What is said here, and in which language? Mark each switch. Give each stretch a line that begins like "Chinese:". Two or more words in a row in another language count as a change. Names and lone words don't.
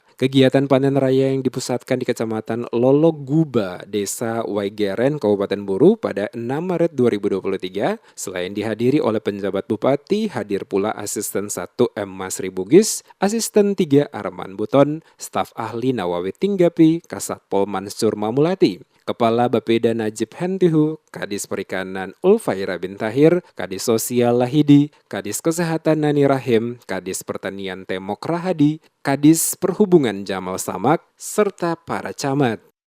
Indonesian: Kegiatan panen raya yang dipusatkan di Kecamatan Lologuba, Desa Waigeren, Kabupaten Buru pada 6 Maret 2023, selain dihadiri oleh penjabat Bupati, hadir pula Asisten 1 M. Masri Bugis, Asisten 3 Arman Buton, staf ahli Nawawi Tinggapi, Kasatpol Mansur Mamulati, Kepala Bapeda Najib Hentihu, Kadis Perikanan Ulfaira bin Tahir, Kadis Sosial Lahidi, Kadis Kesehatan Nani Rahim, Kadis Pertanian Temok Rahadi, Kadis Perhubungan Jamal Samak, serta para camat.